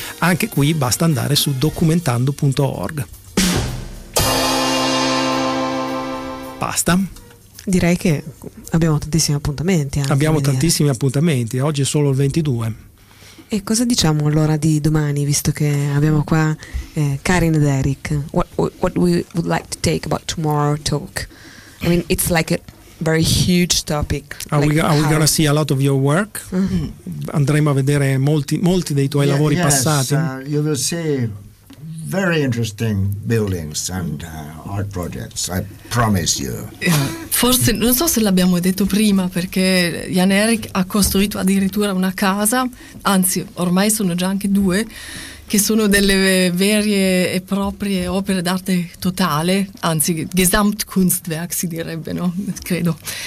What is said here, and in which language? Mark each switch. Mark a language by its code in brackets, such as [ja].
[it] Anche qui basta andare su documentando.org. Basta. Direi che abbiamo tantissimi appuntamenti. Oggi è solo il 22. E cosa diciamo allora di domani, visto che abbiamo qua Karin ed Eric? [en] What we would like to take about tomorrow talk? I mean, it's like a very huge topic. Are we gonna see a lot of your work? Mm-hmm. [it] Andremo a vedere molti dei tuoi lavori passati. [en] You will see very interesting buildings and art projects, I promise you. [it] Forse non so se l'abbiamo detto prima, perché Jan Erik ha costruito addirittura una casa, anzi ormai sono già anche due, che sono delle vere e proprie opere d'arte totale, anzi Gesamtkunstwerk si direbbe, no? Credo.